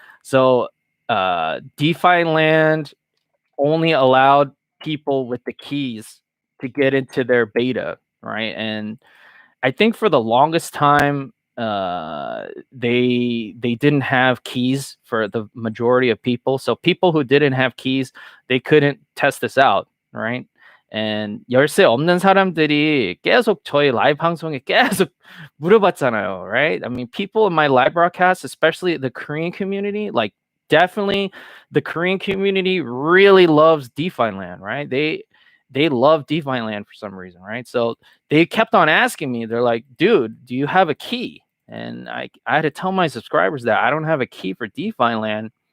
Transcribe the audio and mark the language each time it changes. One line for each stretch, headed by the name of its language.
English: So DeFi land only allowed people with the keys to get into their beta, right? And I think for the longest time, they didn't have keys for the majority of people. So people who didn't have keys, they couldn't test this out, right?
Korean: And 열쇠 없는 사람들이 계속 저희 라이브 방송에 계속 물어봤잖아요, right?
English: I mean, people in my live broadcast, especially the Korean community, like definitely the Korean community really loves DeFi land, right? They love DeFi land for some reason, right? So they kept on asking me. They're like, dude, do you have a key? And I had to tell my subscribers that I don't have a key for DeFi land.